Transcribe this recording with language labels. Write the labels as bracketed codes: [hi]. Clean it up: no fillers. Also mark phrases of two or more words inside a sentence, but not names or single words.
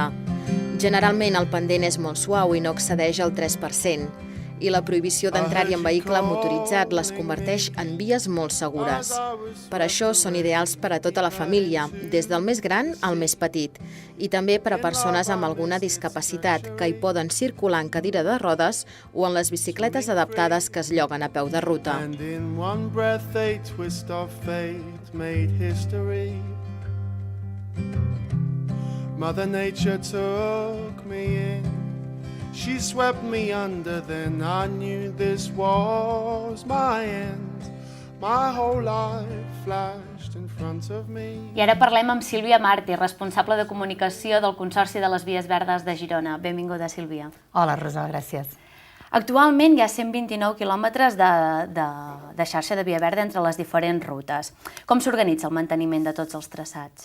[ca] Generalment el pendent és molt suau i no excedeix el 3%, i la prohibició d'entrar-hi en vehicle motoritzat les converteix en vies molt segures. Per això són ideals per a tota la família, des del més gran al més petit, i també per a persones amb alguna discapacitat que hi poden circular en cadira de rodes o en les bicicletes adaptades que es lloguen a peu de ruta. [en] Mother Nature took me in. She swept me under, then I knew this was my end. My whole life flashed in front of me. [ca] I ara parlem amb Sílvia Martí, responsable de comunicació del Consorci de les Vies Verdes de Girona. Benvinguda, Sílvia. Hola, Rosa, gràcies. Actualment hi ha 129 quilòmetres de xarxa de via verda entre les diferents rutes. Com s'organitza el manteniment de tots els traçats?